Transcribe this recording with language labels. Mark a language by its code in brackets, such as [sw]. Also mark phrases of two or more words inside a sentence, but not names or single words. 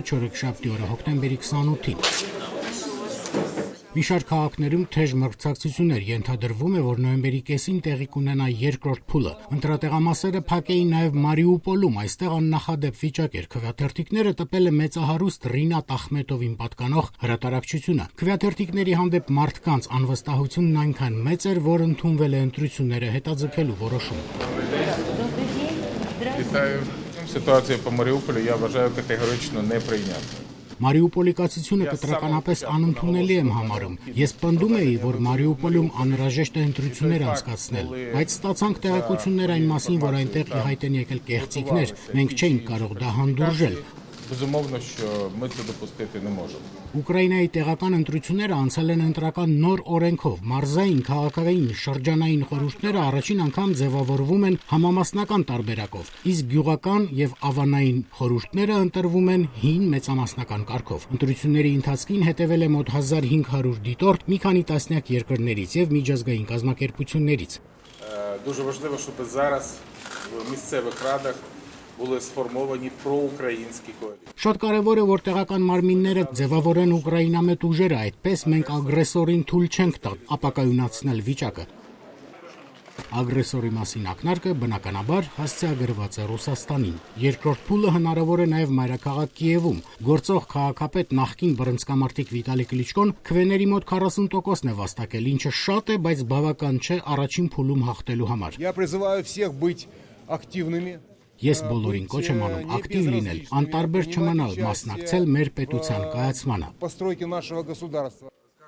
[hy] չորեքշաբթի օրը հոկտեմբերի 28-ին։ Մի շարք քաղաքներում թեժ մրցակցություններ ենթադրվում է, որ նոյեմբերի կեսին տեղի կունենա երկրորդ փուլը։ Ընտրատեղամասերը փակ էին նաև Մարիուպոլում, այստեղ աննախադեպ վիճակ էր։ Քվեաթերթիկները տպել է մեծահարուստ Ռինատ Ախմետովին պատկանող հրատարակչությունը։ Քվեաթերթիկների հանդեպ մարդկանց անվստահությունն այնքան մեծ էր, որ ընդունվել է ընտրությունները հետաձգելու որոշում։ [uk] Ситуація по Маріуполю я вважаю категорично неприйнятною. [hy] Մարիուպոլի կացությունը կտրականապես անընդունելի եմ համարում։ Ես պնդում էի, որ Մարիուպոլում անհրաժեշտ է ընտրություններ անցկացնել, բայց ստացանք տեղեկություններ այն մասին, որ այնտեղ ի հայտ են եկել կեղծիքներ, մենք չէինք կարող դա հանդուրժել։ [uk] Безумовно, що ми це допустити не можемо. [hy] Ուկրաինայի տեղական ընտրությունները անցել են ընտրական նոր օրենքով։ Մարզային, քաղաքային, շրջանային խորհուրդները առաջին անգամ ձևավորվում են համամասնական տարբերակով, իսկ գյուղական եւ ավանային խորհուրդները ընտրվում են հին մեծամասնական կարգով։ Ընտրությունների ընթացքին հետևել է մոտ 1500 դիտորդ մի քանի տասնյակ երկրներից եւ միջազգային կազմակերպություններից։ [uk] Дуже важливо, щоб зараз в місцевих радах були сформовані проукраїнські коаліції. [hy] Շատ կարևոր է, որ տեղական մարմինները ձևավորեն ուկրաինամետ ուժերը, այդպես մենք ագրեսորին թույլ չենք տա ապակայունացնել վիճակը։ Ագրեսորի մասին ակնարկը բնականաբար հասցեագրված է Ռուսաստանին։ Երկրորդ փուլը հնարավոր է նաև մայրաքաղաք Կիևում։ Գործող քաղաքապետ նախկին բռնցքամարտիկ Վիտալի Կլիչկոն քվեների մոտ 40%-ն է վաստակել, ինչը շատ է, բայց բավական չէ առաջին փուլում հաղթելու համար։ [ru] Я призываю всех быть активными. [hy] Ես բոլորին կոչ եմ անում ակտիվ լինել, անտարբեր չմնալ մասնակցել մեր պետության կայացմանը։ [ru] Постройки нашего государства.